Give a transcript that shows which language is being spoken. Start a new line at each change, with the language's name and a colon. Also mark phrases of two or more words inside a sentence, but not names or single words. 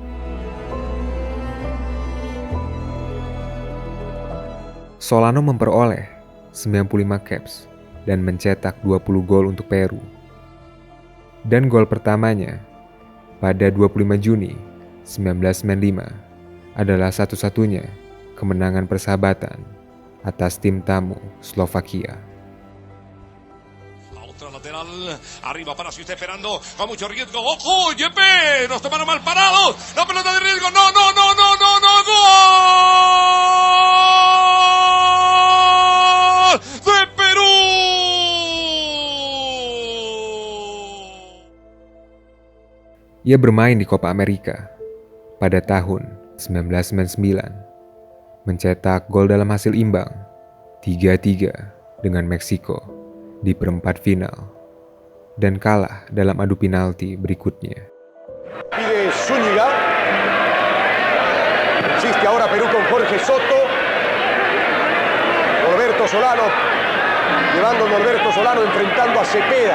Indonesian: Solano memperoleh 95 caps dan mencetak 20 gol untuk Peru. Dan gol pertamanya pada 25 Juni 1995 adalah satu-satunya kemenangan persahabatan atas tim tamu Slovakia.
Spanish: Otra lateral, arriba para si está esperando, con mucho riesgo, ¡ojo! ¡Yepe! ¡Nos tomaron mal parados! ¡La pelota de riesgo! ¡No! ¡Gol! ¡De Perú!
Indonesian: Ia bermain di Copa America pada tahun 1999, mencetak gol dalam hasil imbang 3-3 dengan Meksiko di perempat final, dan kalah dalam adu penalti berikutnya.
Spanish: Pide Zúñiga. Insiste ahora Perú con Jorge Soto. Norberto Solano. Llevando Norberto Solano enfrentando a Cepeda.